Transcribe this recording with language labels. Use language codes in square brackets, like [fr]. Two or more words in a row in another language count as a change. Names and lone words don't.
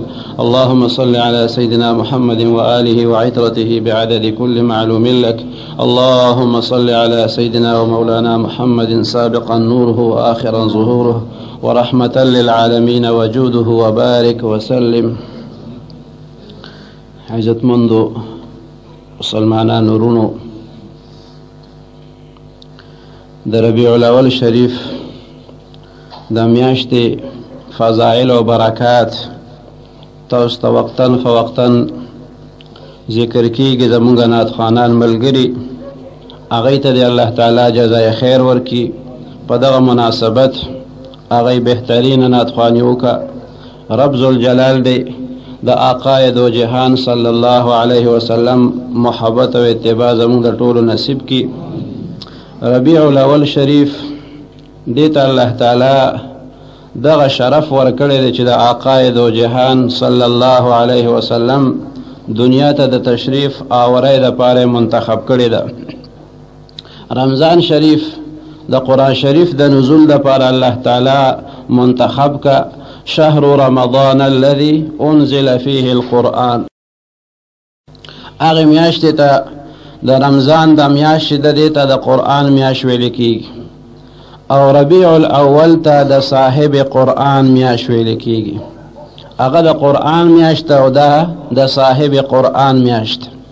[ar] اللهم صل على سيدنا محمد وآله وعترته بعدد كل معلوم لك. اللهم صل على سيدنا ومولانا محمد سابقا نوره وآخرا ظهوره ورحمة للعالمين وجوده وبارك وسلم. [ps] عزت منذ مسلمانان نورونو در ربیع الاول شریف د میاشتې فضائل او برکات تاسو ته [ar] وقتاً فوقتاً [ps] ذکر کیږي. زمونږ نعتخوانان ملګري هغوی ته د الله تعالی جزای خیر ورکړي. په دغه مناسبت هغوی بهترینه نعتخواني وکړه. رب ذوالجلال دی د آقای دو جهان [ar] صلی الله علیه وسلم [ps] محبت او اتباع زمونږ د ټولو نصیب کی. ربیع الاول شریف دې ته الله تعالی دغه شرف ورکړی دی چې د آقای دو جهان [ar] صلی الله علیه وسلم [ps] دنیا ته د تشریف آوری دپاره منتخب کړی ده. رمضان شریف د قرآن شریف د نزول دپاره الله تعالی منتخب که. [ar] شهر رمضان الذي انزل فيه القرآن. [ps] هغې میاشتې ته د رمضان د میاشتې د دې ته د قرآن میاشت ویل کېږي، او ربیع الاول ته د صاحب قرآن میاشت ویل کېږي. هغه د قرآن میاشت او دا د صاحب قرآن میاشت.